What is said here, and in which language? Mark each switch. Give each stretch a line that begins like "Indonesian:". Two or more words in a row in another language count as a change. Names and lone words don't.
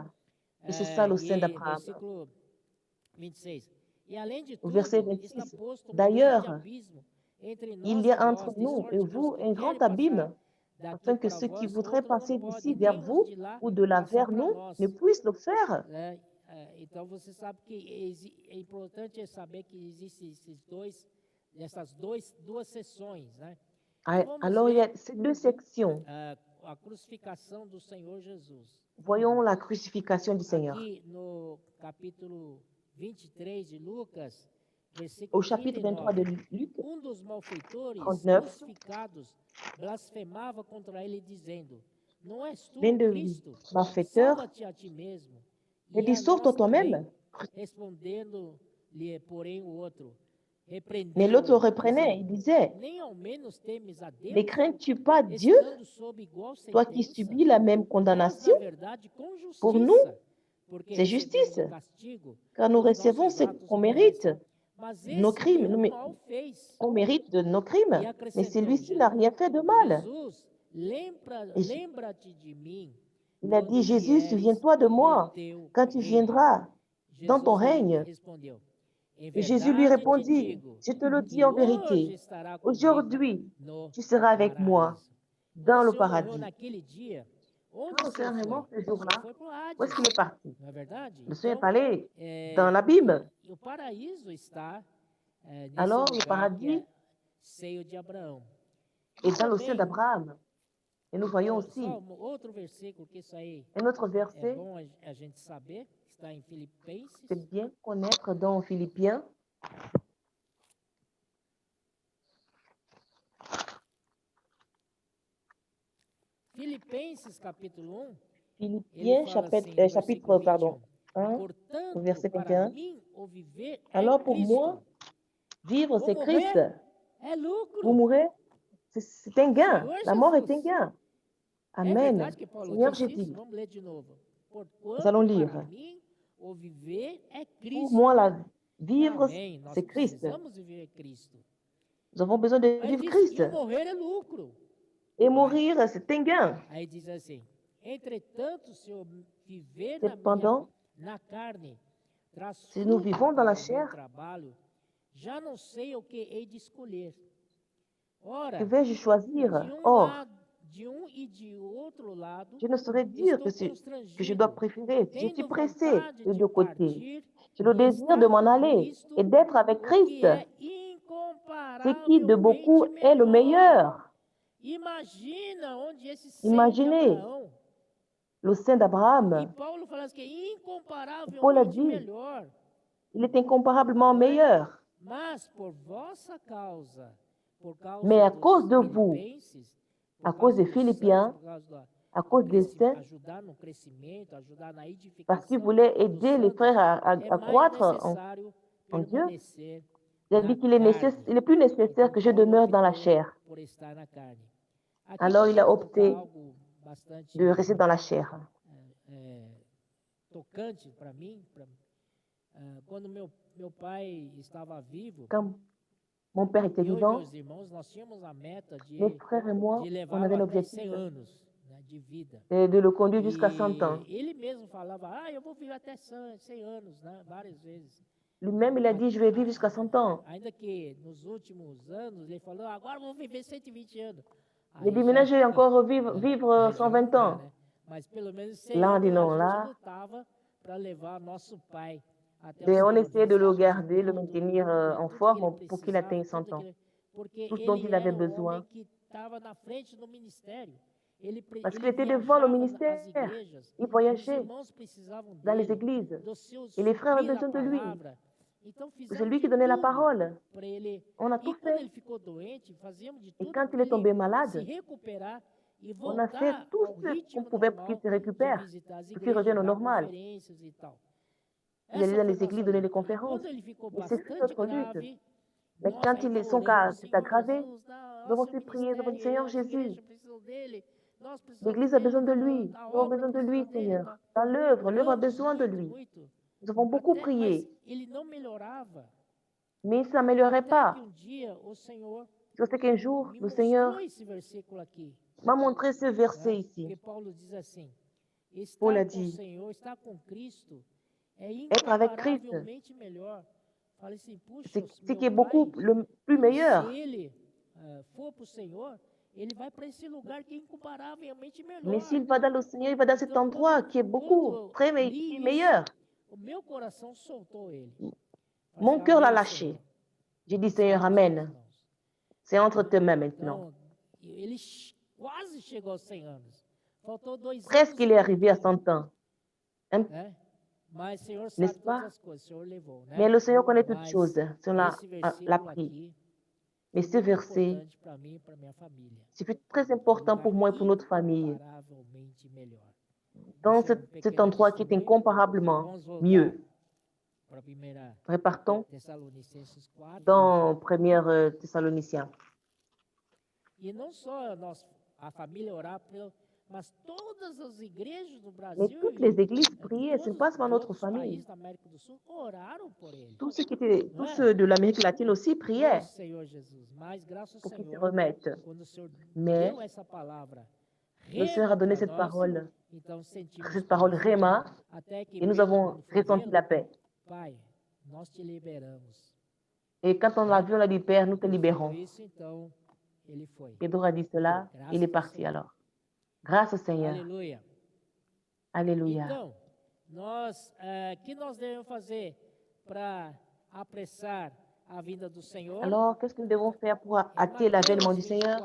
French: Et c'est ça le sein d'Abraham. Au verset 26, d'ailleurs, il y a entre nous et vous un grand abîme, afin que ceux qui voudraient passer d'ici vers vous ou de là vers nous ne puissent le faire.
Portuguese: Então, você sabe que é importante saber que existem essas duas seções, né?
French: Alors, il y a ces deux sections.
Portuguese: A crucificação do Senhor Jesus.
French: Voyons la crucifixion du Seigneur.
Portuguese: Aqui no capítulo 23 de Lucas,
French: au chapitre 23 de Luc,
Portuguese: dos malfeitores 39, crucificados blasfemava contra ele dizendo: Não és tu
French: l'un de
Portuguese: Cristo,
French: malfaiteurs
Portuguese: salva-te a ti mesmo.
French: et dit, sauve-toi toi-même.
Portuguese: Respondendo-lhe, porém, o outro,
French: Mais l'autre le reprenait, il disait, ne crains-tu pas Dieu, toi qui subis la même condamnation? Pour nous, c'est justice, car nous recevons ce qu'on mérite, nos crimes, on mérite de nos crimes, mais celui-ci n'a rien fait de mal. Il a dit, Jésus, souviens-toi de moi quand tu viendras dans ton règne. Et Jésus lui répondit, je te le dis en vérité, aujourd'hui, tu seras avec moi dans le
Portuguese: Senhor morreu
French: paradis.
Portuguese: naquele dia, onde
French: Quand
Portuguese: o
French: le Seigneur
Portuguese: Senhor
French: est mort
Portuguese: foi?
French: ce jour-là,
Portuguese: Foi para o
French: où est-ce Hades, qu'il est parti?
Portuguese: não é verdade?
French: Le Seigneur est
Portuguese: Então,
French: allé dans l'abîme.
Portuguese: e o paraíso está nesse
French: Alors, le
Portuguese: lugar que
French: paradis
Portuguese: é seio de Abraão. E
French: est dans le sein
Portuguese: também,
French: d'Abraham. Et nous voyons aussi
Portuguese: só outro versículo, que isso aí
French: un autre
Portuguese: é
French: verset,
Portuguese: bom a gente saber, que está em Filipenses,
French: c'est bien connaître dans Philippiens.
Portuguese: Filipenses capítulo 1,
French: Philippiens
Portuguese: fala
French: chapitre,
Portuguese: assim, no
French: chapitre
Portuguese: versículo 1, portanto,
French: verset
Portuguese: para 21. mim, o viver é
French: Alors pour
Portuguese: Cristo.
French: moi, vivre
Portuguese: O
French: c'est Christ.
Portuguese: morrer é
French: Vous
Portuguese: lucro.
French: mourrez, c'est un gain.
Portuguese: Senhor
French: La mort est un
Portuguese: Jesus.
French: gain.
Portuguese: É Amen. verdade que Paulo
French: Seigneur
Portuguese: disse isso?
French: Jésus,
Portuguese: Vamos ler de novo.
French: nous
Portuguese: Porquanto,
French: allons
Portuguese: para
French: lire.
Portuguese: mim, o viver é
French: Pour
Portuguese: Cristo.
French: moi, vivre,
Portuguese: Amém. Nós
French: c'est Christ.
Portuguese: precisamos viver Cristo.
French: Nous avons besoin de
Portuguese: Aí
French: vivre
Portuguese: diz,
French: Christ.
Portuguese: e o morrer é lucro.
French: Et mourir, c'est un gain.
Portuguese: Aí diz assim, entretanto, se eu viver
French: Cependant,
Portuguese: na carne, traz
French: si nous
Portuguese: fruto
French: vivons dans la
Portuguese: para o meu
French: chair,
Portuguese: trabalho, já não sei o que hei de escolher. Ora,
French: que vais-je choisir?
Portuguese: de um e de outro lado,
French: Je ne saurais dire
Portuguese: estou
French: que je dois
Portuguese: constrangido,
French: préférer. Je suis
Portuguese: tendo
French: pressé
Portuguese: vontade
French: de
Portuguese: de
French: deux côtés.
Portuguese: partir
French: J'ai le
Portuguese: e
French: désir
Portuguese: estar
French: de m'en
Portuguese: com
French: aller
Portuguese: Cristo,
French: et d'être avec
Portuguese: o que
French: Christ,
Portuguese: é
French: ce qui de beaucoup
Portuguese: incomparavelmente
French: est le
Portuguese: melhor.
French: meilleur.
Portuguese: Imagina onde esse seio de
French: Imaginez
Portuguese: Abraão.
French: le sein
Portuguese: E
French: d'Abraham.
Portuguese: Paulo fala assim que é
French: Paul a
Portuguese: incomparavelmente
French: dit,
Portuguese: melhor.
French: il est incomparablement
Portuguese: Não é?
French: meilleur.
Portuguese: Mas por vossa causa, por causa
French: Mais à
Portuguese: dos
French: cause de vous,
Portuguese: filipenses,
French: à
Portuguese: por
French: cause
Portuguese: causa
French: des
Portuguese: dos
French: Philippiens,
Portuguese: santos, por causa
French: à cause des saints,
Portuguese: ajudar no crescimento, ajudar na
French: parce
Portuguese: edificação
French: qu'il voulait
Portuguese: dos
French: aider les
Portuguese: santos,
French: frères
Portuguese: é
French: à
Portuguese: mais
French: croître
Portuguese: necessário
French: en Dieu.
Portuguese: permanecer
French: Il a
Portuguese: na
French: dit qu'il est,
Portuguese: carne.
French: il est plus nécessaire
Portuguese: Então
French: que je
Portuguese: Paulo
French: demeure dans la
Portuguese: optou
French: chair.
Portuguese: por estar na carne. Aqui
French: Alors
Portuguese: eu
French: il a
Portuguese: quero colocar
French: opté
Portuguese: algo bastante
French: de rester dans la chair.
Portuguese: tocante para mim. Quando meu pai estava vivo,
French: Quand mon père était
Portuguese: eu e
French: vivant,
Portuguese: meus irmãos, nós tínhamos a meta
French: mes frères et moi,
Portuguese: de
French: on
Portuguese: levá-lo
French: avait
Portuguese: até
French: l'objectif
Portuguese: 100 anos, né, de vida.
French: de le conduire jusqu'à 100 ans.
Portuguese: E ele mesmo falava, eu vou viver até 100 anos, né, várias vezes.
French: Lui-même, il a dit, je vais vivre jusqu'à 100 ans.
Portuguese: Ainda que nos últimos anos ele falou, agora eu vou viver 120 anos.
French: Il a dit, maintenant, je vais encore vivre 120 ans.
Portuguese: Né? Mas pelo menos 100
French: Là, on
Portuguese: anos
French: dit non,
Portuguese: a gente
French: là,
Portuguese: lutava para levar nosso pai até os
French: et
Portuguese: 100
French: on
Portuguese: anos.
French: essayait de le
Portuguese: Buscava de
French: garder, le
Portuguese: tudo,
French: maintenir en
Portuguese: tudo que
French: forme
Portuguese: ele
French: pour qu'il atteigne
Portuguese: precisava,
French: 100 ans.
Portuguese: porque
French: Tout ce dont
Portuguese: ele
French: il avait
Portuguese: era um
French: besoin.
Portuguese: homem que estava na frente do ministério.
French: Parce qu'il
Portuguese: Ele
French: était devant le
Portuguese: viajava
French: ministère.
Portuguese: às igrejas,
French: Il
Portuguese: os
French: voyageait
Portuguese: irmãos precisavam
French: dans les
Portuguese: dele,
French: églises.
Portuguese: do seu
French: Et les frères avaient
Portuguese: suprir a
French: besoin de lui.
Portuguese: palavra. Então
French: C'est
Portuguese: fizemos
French: lui qui
Portuguese: de
French: donnait la
Portuguese: tudo
French: parole.
Portuguese: para ele.
French: On a
Portuguese: E
French: tout
Portuguese: quando
French: fait.
Portuguese: ele ficou doente, fazíamos de
French: Et
Portuguese: tudo
French: quand
Portuguese: para
French: il est tombé
Portuguese: ele se
French: malade,
Portuguese: recuperar e
French: on a fait
Portuguese: voltar
French: tout
Portuguese: ao
French: ce qu'on
Portuguese: ritmo
French: pouvait pour qu'il
Portuguese: normal
French: se
Portuguese: de
French: récupère,
Portuguese: visitar as
French: pour qu'il revienne
Portuguese: igrejas,
French: au
Portuguese: dar
French: normal.
Portuguese: conferências e tal.
French: Il allait
Portuguese: Essa
French: dans
Portuguese: foi
French: les églises
Portuguese: nossa
French: donner des
Portuguese: luta. E
French: conférences.
Portuguese: quando ele ficou
French: Et c'est
Portuguese: bastante
French: notre lutte.
Portuguese: grave,
French: Mais
Portuguese: nós
French: quand
Portuguese: ainda
French: son
Portuguese: oramos,
French: cas s'est
Portuguese: Senhor
French: aggravé,
Portuguese: Jesus,
French: nous avons
Portuguese: nosso
French: aussi prié, nous avons dit,
Portuguese: ministério,
French: Seigneur
Portuguese: as
French: Jésus,
Portuguese: igrejas precisam dele, nós precisamos
French: l'Église a
Portuguese: dele,
French: besoin de lui.
Portuguese: a
French: Nous avons
Portuguese: obra
French: besoin de lui,
Portuguese: precisa dele.
French: Seigneur. Dans l'œuvre a
Portuguese: Oramos
French: besoin de
Portuguese: muito,
French: lui.
Portuguese: muito.
French: Nous avons beaucoup
Portuguese: Mas
French: prié,
Portuguese: ele não melhorava.
French: mais il ne s'améliorait
Portuguese: Até
French: pas.
Portuguese: que um dia o Senhor
French: Je sais qu'un jour,
Portuguese: me
French: le Seigneur
Portuguese: mostrou esse versículo aqui.
French: m'a montré ce verset
Portuguese: Né?
French: ici.
Portuguese: Porque Paulo diz assim:
French: Paul
Portuguese: estar
French: a
Portuguese: com o
French: dit,
Portuguese: Senhor, estar com Cristo, é
French: être avec Christ,
Portuguese: incomparavelmente melhor. Falei assim, puxa,
French: c'est ce
Portuguese: meu
French: qui est beaucoup
Portuguese: pai,
French: le plus meilleur.
Portuguese: se ele for para o Senhor, ele vai para esse lugar que é incomparavelmente
French: Mais
Portuguese: melhor.
French: s'il va dans le Seigneur, il va dans cet
Portuguese: Então,
French: endroit qui est beaucoup,
Portuguese: quando
French: très
Portuguese: eu li
French: meilleur.
Portuguese: isso, o meu coração soltou ele. Falei
French: Mon
Portuguese: assim,
French: cœur l'a
Portuguese: amém,
French: lâché.
Portuguese: Senhor.
French: J'ai dit,
Portuguese: Está
French: Seigneur,
Portuguese: nas tuas Amen. mãos.
French: C'est entre tes mains maintenant.
Portuguese: Então, ele quase chegou aos 100 anos. Faltou 2
French: Presque
Portuguese: anos.
French: il est arrivé à 100 ans. Hein?
Portuguese: Né? Mas o Senhor sabe
French: N'est-ce
Portuguese: todas
French: pas?
Portuguese: as coisas, o Senhor levou, né?
French: Mais le Seigneur connaît toutes
Portuguese: Mas
French: choses. C'est l'a
Portuguese: esse versículo
French: pris.
Portuguese: aqui
French: Mais
Portuguese: foi
French: ce
Portuguese: muito
French: verset,
Portuguese: importante para mim e para minha família.
French: c'est très important pour moi et pour notre famille.
Portuguese: Incomparavelmente melhor.
French: Dans
Portuguese: Esse é
French: cet
Portuguese: pequeno
French: endroit qui est
Portuguese: testemunho.
French: incomparablement
Portuguese: Vamos voltar
French: mieux.
Portuguese: para 1
French: Repartons
Portuguese: Tessalonicenses 4.
French: dans 1 Thessaloniciens.
Portuguese: E não só a família orar, mas todas as igrejas do Brasil
French: Mais toutes les églises priaient, ce n'est pas seulement notre
Portuguese: outros
French: famille.
Portuguese: países da América do Sul oraram por ele.
French: Tous ceux de l'Amérique latine aussi priaient
Portuguese: Oh, Senhor Jesus, mas graças ao
French: pour qu'ils se
Portuguese: Senhor,
French: remettent.
Portuguese: quando o Senhor
French: Mais
Portuguese: deu essa palavra,
French: le Seigneur a donné cette
Portuguese: então sentimos
French: parole
Portuguese: paz,
French: Réma,
Portuguese: até que
French: et nous
Portuguese: mesmo
French: avons
Portuguese: quando foi
French: ressenti
Portuguese: vê-lo,
French: la paix.
Portuguese: Pai, nós te liberamos.
French: Et quand on l'a vu, on a dit, Père, nous te
Portuguese: E
French: libérons.
Portuguese: por isso, então,
French: Pedro a dit cela, il est parti alors. Grâce au Seigneur.
Portuguese: Aleluia.
French: Alléluia.
Portuguese: Então, que nós devemos fazer para apressar a vinda do Senhor?
French: Alors, qu'est-ce que nous devons faire pour hâter l'avènement du Seigneur?